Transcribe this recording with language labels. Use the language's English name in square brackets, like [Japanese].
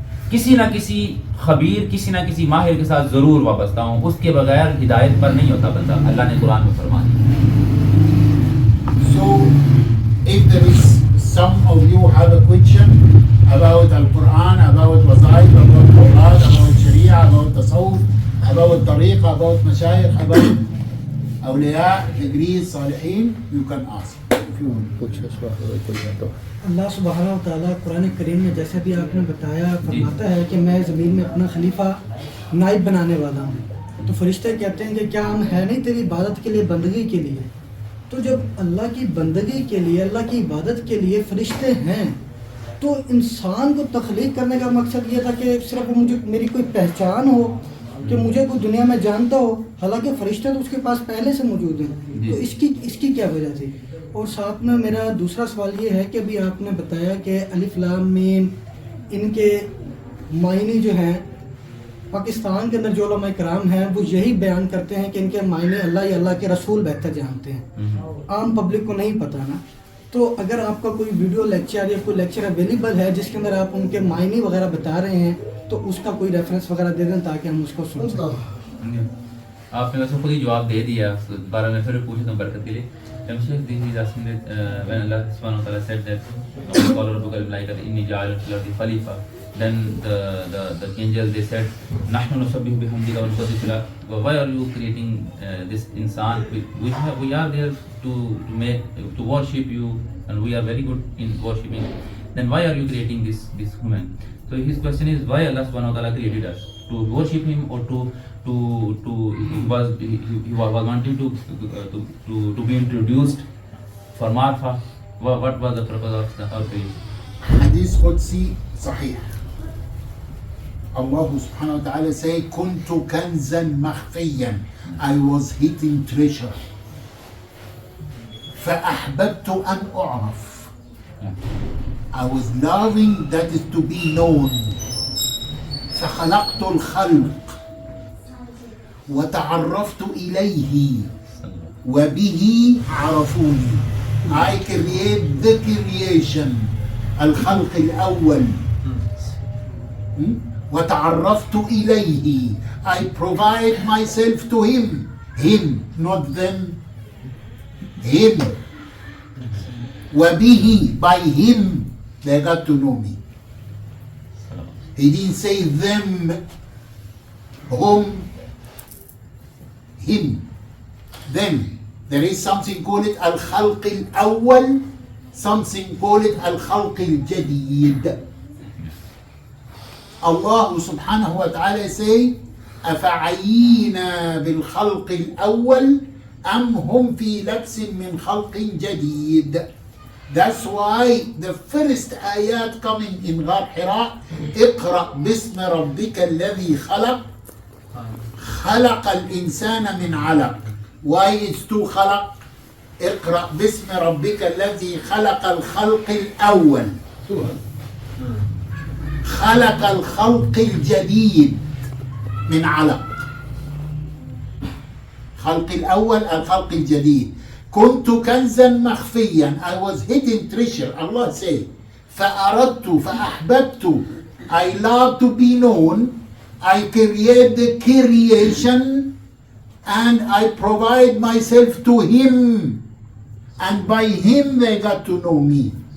[Urdu] کسی نہ کسی خبیر، کسی نہ کسی ماہر کے ساتھ ضرور وابستہ ہوں، اس کے بغیر ہدایت پر نہیں ہوتا بندہ. اللہ نے قرآن میں فرما دیا. [English] So if there is some of you have a question about Al-Quran, about Wazaif, about Awrad, about Sharia, about Tasawwuf, about Tariqa, about Mashayikh, about Awliya, degrees, Salihin, you can ask if you want. [Urdu] اللہ سبحانہ و تعالیٰ قرآن کریم میں جیسے بھی آپ نے بتایا فرماتا ہے کہ میں زمین میں اپنا خلیفہ نائب بنانے والا ہوں. تو فرشتے کہتے ہیں کہ کیا ہم ہے نہیں تیری عبادت کے لیے، بندگی کے لیے؟ تو جب اللہ کی بندگی کے لیے، اللہ کی عبادت کے لیے فرشتے ہیں، تو انسان کو تخلیق کرنے کا مقصد یہ تھا کہ صرف مجھے میری کوئی پہچان ہو، کہ مجھے کوئی دنیا میں جانتا ہو، حالانکہ فرشتے تو اس کے پاس پہلے سے موجود ہیں. تو اس کی کیا وجہ تھی؟ اور ساتھ میں میرا دوسرا سوال یہ ہے کہ ابھی آپ نے بتایا کہ الف لام میم ان کے معنی جو ہیں پاکستان کے اندر جو علماء کرام ہیں وہ یہی بیان کرتے ہیں کہ ان کے معنی اللہ یا اللہ کے رسول بہتر جانتے ہیں، عام پبلک کو نہیں پتہ نا. تو اگر آپ کا کوئی ویڈیو لیکچر یا کوئی لیکچر اویلیبل ہے جس کے اندر آپ ان کے معنی وغیرہ بتا رہے ہیں تو اس کا کوئی ریفرنس وغیرہ دے دیں تاکہ ہم اس کو سن سکیں. آپ نے ویسے خود ہی جواب دے دیا، بارہ میں پھر پوچھتا ہوں برکت کے لیے. [English] Sheikh, this is asking that when Allah subhanahu wa ta'ala said that [Arabic] قال ربك للملائكة إني جاعل في الأرض خليفة, [English] then the angels they said [Arabic] نحن نسبح بحمدك ونقدس لك. [English] Why are you creating this insan? We are there to worship you and we are very good in worshiping. Then why are you creating this human? So his question is why Allah subhanahu wa ta'ala created us, to worship him or to he was wanting to be introduced for marfa. What was the purpose of our creation? [Arabic] حديث قدسي صحيح. [English] Allah subhanahu wa ta'ala say [Arabic] كنت كنزا مخفيا, [English] I was hidden treasure [Arabic] فأحببت أن أعرف, [English] I was loving that is to be known. [Arabic] فخلقت الخلق وتعرفت إليه وبه عرفوني. [English] I create the creation, [Arabic] الخلق الأول. وتعرفت إليه, [English] I provide myself to him, not them, him. وبه, by him they got to know me. He didn't say them, whom, him, them. There is something called it al-khalq al-awwal, something called it al-khalq al-jadid. [Arabic] Allah subhanahu wa ta'ala say أفعينا بالخلق الأول أم هم في لبس من خلق جديد. [English] That's why the first ayat coming in [Arabic] غار حراء اقرأ باسم ربك الذي خلق خلق الإنسان من علق. [English] Why it's two [Arabic] خلق؟ اقرأ باسم ربك الذي خلق الخلق الأول خلق الخلق الجديد من علق. خلق الأول الخلق الجديد. [English] كنت كنزا مخفيا, I was hidden treasure. Allah say [Arabic] فأردت فأحببت, [English] I love to be known. I create the creation and I provide myself to him, and by him they got to know me.